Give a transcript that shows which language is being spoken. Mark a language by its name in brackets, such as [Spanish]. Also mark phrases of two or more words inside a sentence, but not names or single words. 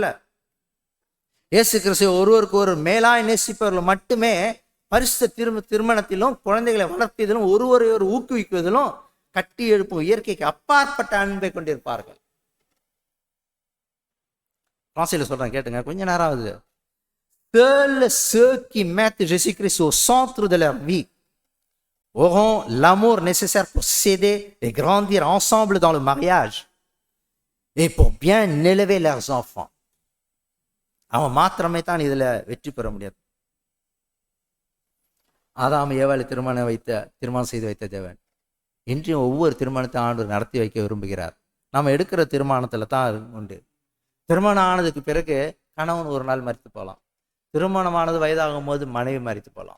[Tamil] இயேசு கிறிஸ்து ஒருவருக்கு ஒரு மேலாய் நேசிப்பவர்கள் மட்டுமே பரிசுத்த திருமணத்திலும் குழந்தைகளை வளர்ப்பதிலும் ஒருவரை ஒரு ஊக்குவிக்குவதிலும் கட்டி எழுப்பும் இயற்கைக்கு அப்பாற்பட்ட அன்பை கொண்டிருப்பார்கள். சொல்றேன் கேட்டுங்க, கொஞ்ச நேரம் ஆகுது. [French] Seuls ceux qui mettent Jésus-Christ au centre de leur vie auront l'amour nécessaire pour s'aider et grandir ensemble dans le mariage et pour bien élever leurs enfants. [Tamil] அவன் மாத்திரமே தான் இதுல வெற்றி பெற முடியாது. ஆதாம் ஏவாளை திருமணம் செய்து வைத்த தேவன் இன்றையும் ஒவ்வொரு திருமணத்தை ஆண்டவர் நடத்தி வைக்க விரும்புகிறார். நம்ம எடுக்கிற திருமணத்தில் தான் உண்டு. திருமணம் ஆனதுக்கு பிறகு கணவன் ஒரு நாள் மரித்து போகலாம், திருமணமானது வயதாகும் போது மனைவி மரித்து போகலாம்.